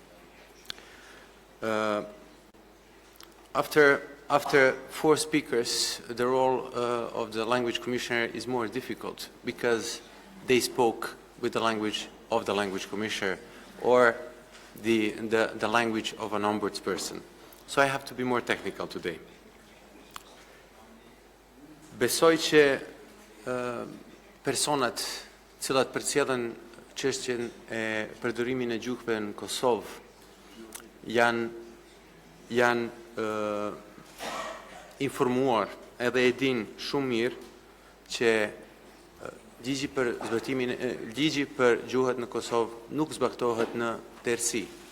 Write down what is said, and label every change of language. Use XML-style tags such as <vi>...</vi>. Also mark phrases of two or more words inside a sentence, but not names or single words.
<en>After four speakers, the role of the Language Commissioner is more difficult because they spoke with the language of the Language Commissioner or the language of an ombudsperson. So I have to be more technical today.</en> <sq>Besoj që personat cilat përcjellen çështjen e përdorimin e gjuhëve në Kosovë janë informuar edhe e din shumë mirë që ligji për gjuhët në Kosovë nuk zbatohet në tërësi.</sq>